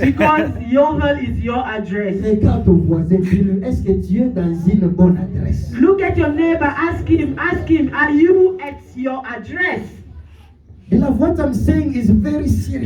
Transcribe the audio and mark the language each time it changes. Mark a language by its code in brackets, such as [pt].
[en] Because Yovel is your address. [fr] Regarde ton voisin, dis-lui, est-ce que tu es dans une bonne adresse? [en] Look at your neighbor, ask him, are you at your address? And what I'm saying is very serious.